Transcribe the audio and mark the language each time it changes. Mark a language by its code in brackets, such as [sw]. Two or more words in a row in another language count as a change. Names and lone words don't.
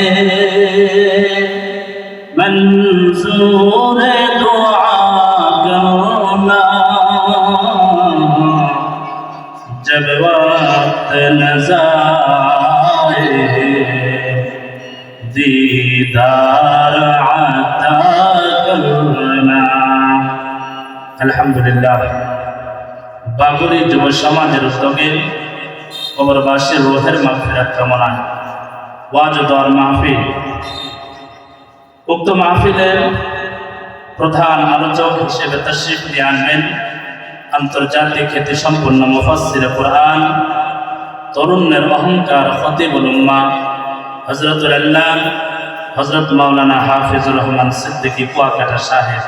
[ur] منظور دعا کرنا جب وقت نظر آئے دیدار عطا کرنا [bn] আলহামদুলিল্লাহ বাগুড়ি যুব সমাজের উদ্যোগে কবরবাসীর রূহের মাগফিরাত কামনায় ওয়াজ ও দোয়ার মাহফিল। উক্ত মাহফিলের প্রধান আলোচক হিসেবে তাশরীফ নিয়ে আনবেন আন্তর্জাতিক খ্যাতিসম্পন্ন মুফাসসিরে কুরআন, তরুণের অহংকার, খতিবুল উম্মাহ হযরতুল আল্লাহ হযরত মাওলানা হাফিজুর রহমান সিদ্দিকী কুয়াকাটা সাহেব।